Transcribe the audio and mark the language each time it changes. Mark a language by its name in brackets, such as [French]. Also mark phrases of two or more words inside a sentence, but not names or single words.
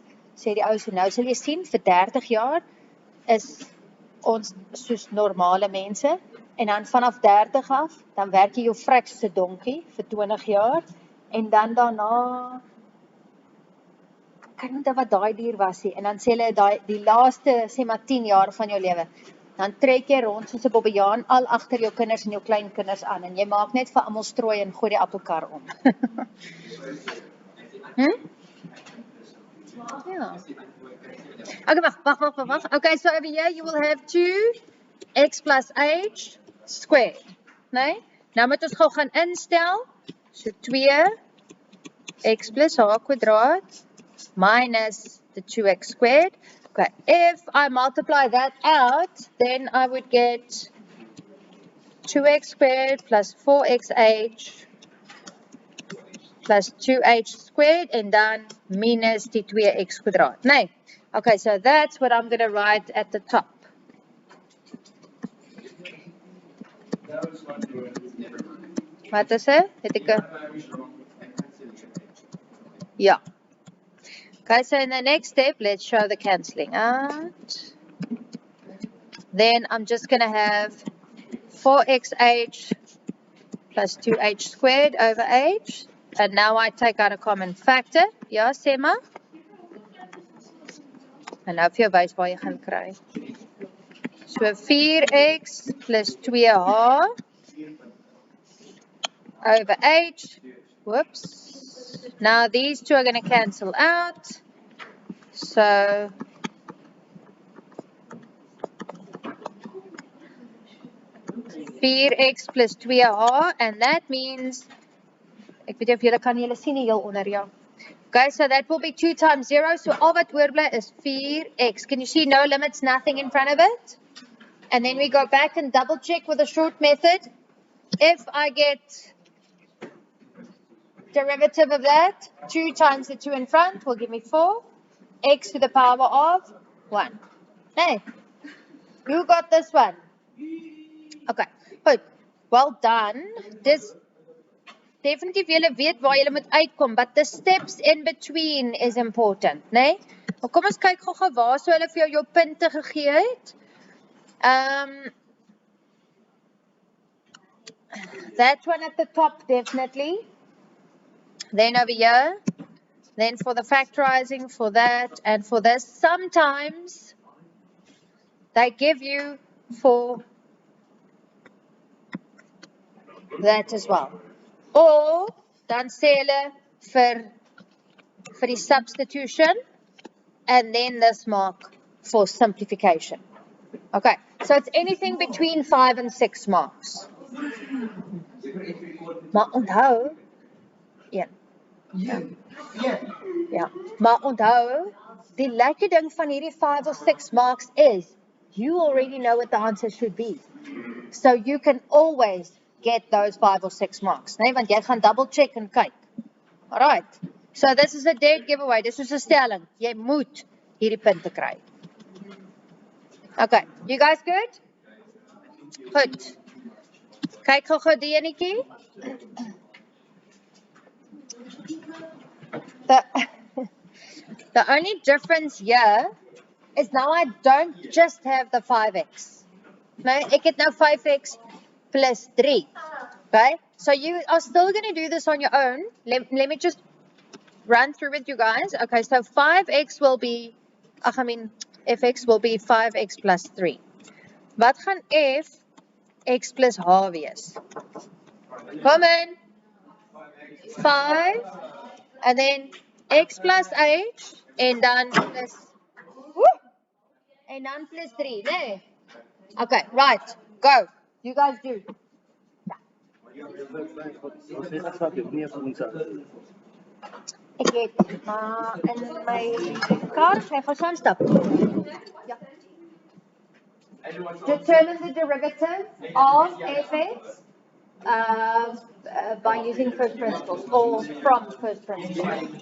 [Afrikaans] Sê die ou so nou sal jy sien vir 30 jaar is ons soos normale mense en dan vanaf 30 af, dan werk jy jou vrek soos 'n donkie vir 20 jaar en dan daarna kan onthou wat daai dier was nie en dan sê hulle die laaste sê maar 10 jaar van jou lewe. Dan trek jy rond soos 'n bobbejaan al agter jou kinders en jou kleinkinders aan en jy maak net vir almal strooi en gooi die appelkar om. Ja. Okay, wag. [English] Okay, so over here you will have 2x plus h squared, [Afrikaans] nee? Nou moet ons gou gaan instel. [English] So 2x [Afrikaans] plus h kwadraat [English] minus the 2x squared. Okay, if I multiply that out, then I would get 2x squared plus 4xh plus 2h squared and then minus [Afrikaans] die 2x kwadraat. Nee. [English] Okay, so that's what I'm going to write at the top. [Afrikaans] Wat is dit? Het ek Ja. [English] Okay, so in the next step, let's show the cancelling out. Then I'm just going to have 4xh plus 2h squared over h. And now I take out a common factor. [Afrikaans] Ja, sê maar. En nou vir jou wys waar jy gaan kry. [English] So 4x plus 2h over h. Whoops. Now these two are going to cancel out. So 4x plus 2h, and that means, [Afrikaans] ek weet nie of julle kan julle sien hier onder, ja. [English] Okay, so that will be 2 times 0, [Afrikaans] so al wat oorbly is 4x. [English] Can you see no limits, nothing in front of it? And then we go back and double check with the short method. If I get derivative of that, 2 times the 2 in front will give me 4, x to the power of 1. Hey, who got this one? Okay, goed. Well done. [Afrikaans] Dis definitief julle weet waar julle moet uitkom, [English] but the steps in between is important, [Afrikaans] né? Maar kom ons kyk gou-gou waar sou hulle vir jou punte gegee het. [English] That one at the top definitely. Then over here, then for the factorizing, for that, and for this, sometimes they give you for that as well. Or [Afrikaans] dan sê hulle vir die [English] substitution, and then this mark for simplification. Okay, so it's anything between 5 and 6 marks. [Afrikaans] Maar onthou, ja, maar onthou, die lekker ding van hierdie 5 [English] or 6 marks is, you already know what the answer should be. So you can always get those 5 or 6 marks, [Afrikaans] nee, want jy gaan [English] double check [Afrikaans] en kyk. [English] Alright, so this is a dead giveaway, this is [Afrikaans] 'n stelling, jy moet hierdie punte kry. [English] Okay, you guys good? [Afrikaans] Goed. Kyk gou die enetjie. [English] The only difference here is now I don't just have the 5x. No, [Afrikaans] ek het nou 5x plus 3. [English] Okay, so you are still going to do this on your own. Let me just run through with you guys. Okay, so 5x will be, fx will be 5x plus 3. [Afrikaans] Wat gaan f x plus h wees? [English] Come in. 5, and then x plus h, and dan plus, and dan plus 3, nee? Okay, right, go. You guys do. [Afrikaans] Ek het in my kaart, ek gaan saam stap. Ja. [English] Determine the derivative of fx by using first principles or from first principles.